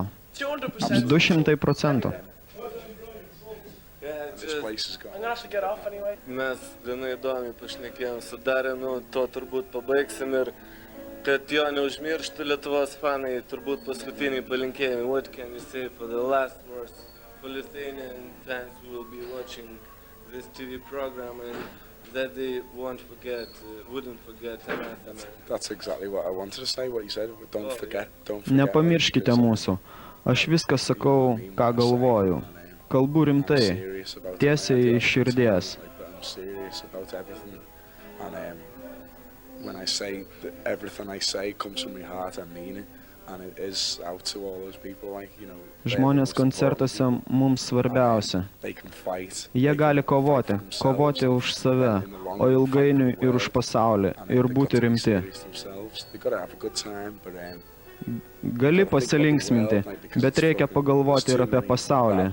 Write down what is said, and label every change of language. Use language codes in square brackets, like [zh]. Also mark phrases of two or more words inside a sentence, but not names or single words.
[lt] 200%. Mes gana įdomiai pašnekėjom su Darinu, to turbūt pabaigsim ir kad jo neužmirštų Lietuvos fanai, turbūt paskutiniai palinkėjimai. [en] What can you say for the last words for Lithuanian fans who will be watching this TV program and that they wouldn't forget Anathema? That's exactly what I wanted to say, what you said. Don't forget. [lt] Nepamirškite mūsų. Aš viską sakau, ką galvoju. Kalbu rimtai, tiesiai iš širdies. [en] I'm serious about everything. And when I say that everything I say comes from my heart, I mean it. And it is out to all those people, like, you know. [lt] Žmonės koncertuose mums svarbiausia. Jie gali kovoti už save, o ilgainiui ir už pasaulį, ir būti rimti. Gali pasilinksminti, bet reikia pagalvoti ir apie pasaulį.